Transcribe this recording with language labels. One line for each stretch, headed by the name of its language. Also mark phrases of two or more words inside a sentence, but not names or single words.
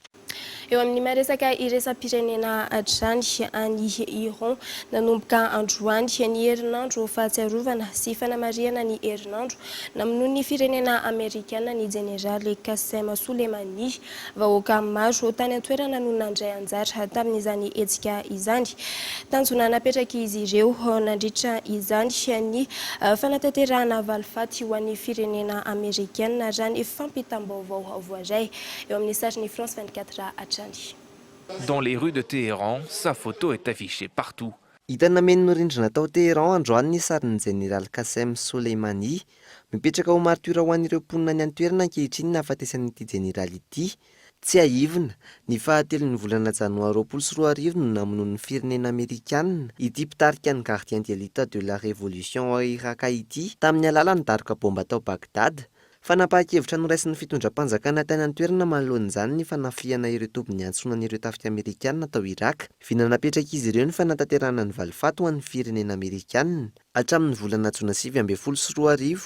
Malagasy: Eo amin'ny maresaka iraisam-pirenena hatrany any Iran nanomboka androany ny herinandro fahatsiarovana sy fanamariana ny herinandro namonoan'ny firenena Amerikana ny Jeneraly Qasem Soleimani vahoaka maro tany antoerana no nandray anjara tamin'izany hetsika izany. Tanjona napetraka izy ireo nandritra izany ny fanatanterahana valifaty ho an'ny firenena Amerikana raha ny fampitam-baovao voaray eo amin'ny sariny France 24 hatrany.
French: Dans les rues de Téhéran, sa photo est affichée partout.
Malagasy: Hitana menino rindrina tao Téhéran androany ny sarin'ny Jeneraly Qasem Soleimani mipetraka ho martyra ho an'ireo mponina ny antoerana ankehitriny nahafatesan'ity jeneraly ity. Tsy aivina, ny fahatelon'ny volana janoary 2024 no namonoan'ny firenena Amerikanina ity mpitarika ny
French: gardien de l'État de la Révolution
Malagasy: ao Iraka ity tamin'ny alalan'ny daroka bomba tao Bagdad. Fanapahan-kevitra noraisin'ny fitondram-panjakana tany antoerana manoloan'izany ny fanafiana ireo tombony antsonan'ireo tafika Amerikanina tao Iraka. Vinanapetraka izy ireo ny fanatanterahana ny valifaty ho an'ny firenena Amerikanina hatramin'ny volana Jona 2024.